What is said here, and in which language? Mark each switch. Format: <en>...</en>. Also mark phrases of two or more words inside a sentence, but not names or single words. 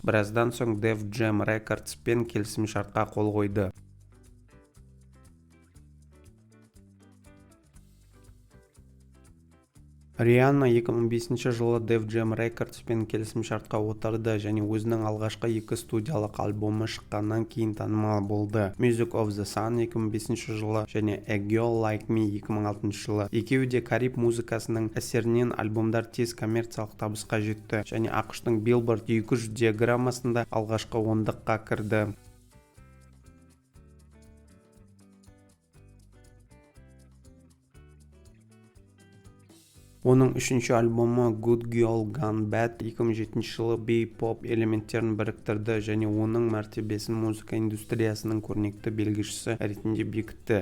<kk>Біраздан соң Def Jam Records пен келісімшартқа қол қойды. Рианна 2005 жылы Def Jam Records пен келісімшартқа отырды және өзінің алғашқы 2 студиялық альбомы шыққаннан кейін танымал болды. Music of the Sun 2005 жылы және A Girl Like Me 2006 жылы. Екеуі де кариб музыкасының әсерінен альбомдар тез коммерциялық табысқа жетті және ақш-тың Billboard 200 диаграммасында алғашқы 10-ға кірді. Оның үшінші альбомы Good Girl Gone Bad 2007 жылы бей-поп элементтерін біріктірді және оның мәртебесін музыка индустриясының көрнекті белгішісі ретінде бекітті.</kk>